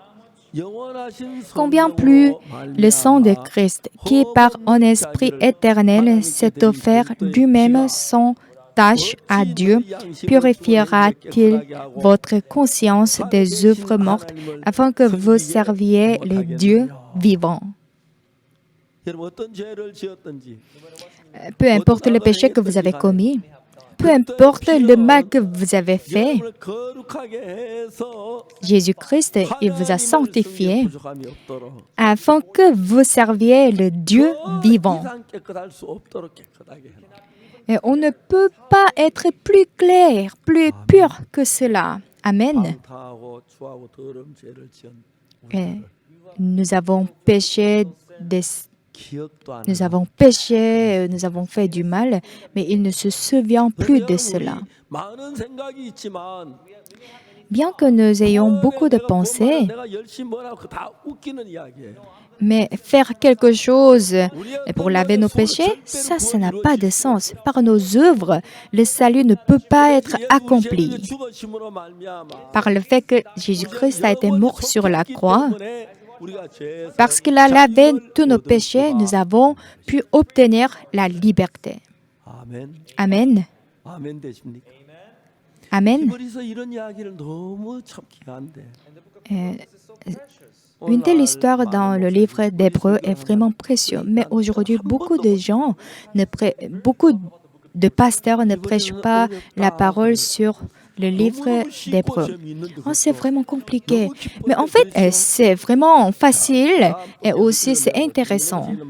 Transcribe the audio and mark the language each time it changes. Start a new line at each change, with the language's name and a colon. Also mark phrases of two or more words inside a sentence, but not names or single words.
French: Combien plus le sang de Christ, qui par un esprit éternel s'est offert lui-même sans tâche à Dieu, purifiera-t-il votre conscience des œuvres mortes afin que vous serviez le Dieu vivant.
Korean: 여러분 어떤 죄를 지었든지
French: Peu importe le péché que vous avez commis, peu importe le mal que vous avez fait,
Korean: 여러분을 거룩하게 해서
French: Jésus-Christ, il vous a sanctifié
Korean: 부족함이 없도록
French: afin que vous serviez le Dieu vivant.
Korean: 이상 깨끗할 수 없도록 깨끗하게 해라.
French: Et on ne peut pas être plus clair, plus pur que cela. Amen.
Korean: 방탕하고 추하고 더러운 죄를 지은
French: Et nous avons péché,
Korean: 기억도 안
French: nous
Korean: 나.
French: avons péché, nous avons fait du mal, mais il ne se souvient plus de cela.
Korean: 많은 생각이 있지만
French: Bien que nous ayons beaucoup de pensées,
Korean: 내가 열심히 뭐라고 다 웃기는 이야기예요.
French: mais faire quelque chose pour laver nos péchés, ça n'a pas de sens. Par nos œuvres, le salut ne peut pas être accompli.
Korean: 죽으심으로 말미암아
French: Par le fait que Jésus-Christ a été mort sur la croix,
Korean: 우리가 죄
French: parce qu'il a lavé tous nos péchés, nous avons pu obtenir la liberté.
Korean: 아멘.
French: Amen.
Korean: 아멘 되십니까?
French: Amen.
Korean: 히브리서 이런 이야기를 너무 참 귀한데.
French: Une telle histoire dans le livre d'Hébreux est vraiment précieuse. Mais aujourd'hui, beaucoup de pasteurs ne prêchent pas la parole sur le livre d'Hébreux. Oh, c'est vraiment compliqué. Mais en fait, c'est vraiment facile et aussi c'est intéressant.